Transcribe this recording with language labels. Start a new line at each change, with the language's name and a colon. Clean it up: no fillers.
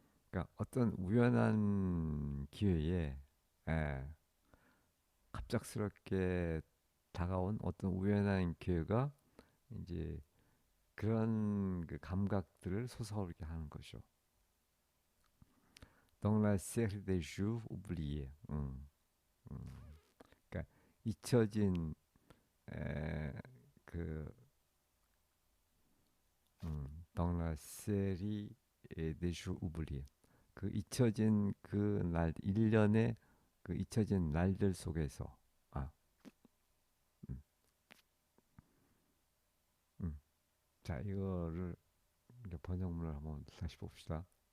Korean: 그러니까 어떤 우연한 기회에 에, 갑작스럽게 다가온 어떤 우연한 기회가 이제 그런 그 감각들을 솟아오르게 하는 거죠.
French: Dans la série des jours oubliés. 음.
Korean: 그러니까 잊혀진 에, 그
French: dans la série des jours oubliés.
Korean: 그 잊혀진 그 날, 1년의 그 잊혀진 날들 속에서 아, 음, 음. 자, 이거를 이제 번역문을 한번 다시 봅시다.